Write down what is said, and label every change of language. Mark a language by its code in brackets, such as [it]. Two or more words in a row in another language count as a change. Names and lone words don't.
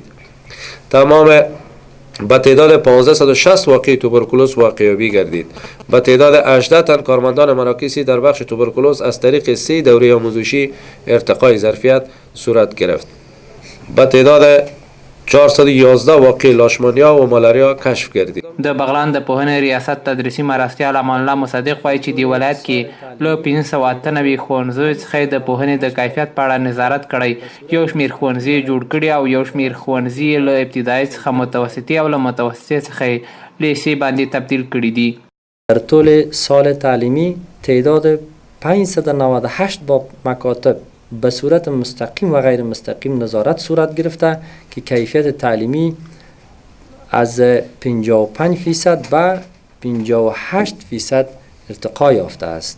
[fa] تمام با تعداد 1560 واقعی توبرکلوز واقعیابی گردید. با تعداد 18 تن کارمندان مراکزی در بخش توبرکلوز از طریق 3 دوره آموزشی ارتقای ظرفیت صورت گرفت. با تعداد 411 واقعی لاشمانیا و مالاریا کشف گردید. [ps] د بغلان د پوهنې ریاست تدریسي مرستیال امان الله مصدق وایي چې د ولایت کې له 598 ښوونځیو څخه د پوهنې د کیفیت په اړه نظارت کړی. یو شمېر ښوونځي جوړ کړي او یو شمېر ښوونځي له ابتدایي څخه متوسطي او له متوسطې څخه لیسې باندې تبدیل کړي دي. [fa] در طول سال تعلیمی تعداد 598 باب مکاتب به صورت مستقیم و غیر مستقیم نظارت صورت گرفته که کیفیت تعلیمی از 55% به 58% ارتقا یافته است.